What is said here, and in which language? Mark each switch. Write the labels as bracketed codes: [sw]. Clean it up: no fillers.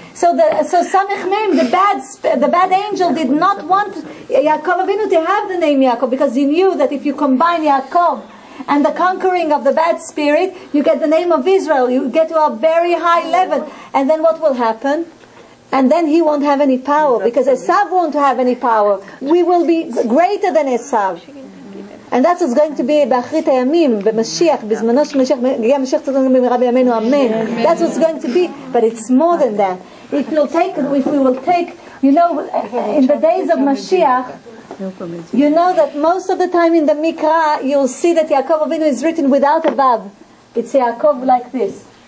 [en] So Samech Mem, the bad angel, did not want Yaakov Avinu to have the name Yaakov, because he knew that if you combine Yaakov and the conquering of the bad spirit, you get the name of Israel. You get to a very high level. And then what will happen? And then he won't have any power, because Esav won't have any power. We will be greater than Esav. And that's what's going to be [he] באחרית הימים, במשיח, בזמנו של משיח, יגיע משיח צדקנו במהרה בימינו, [en] amen. That's what's going to be, but it's more than that. If we will take, in the days of Mashiach, you know that most of the time in the Mikra, you'll see that Yaakov Avinu is written without a Vav. It's Yaakov like this.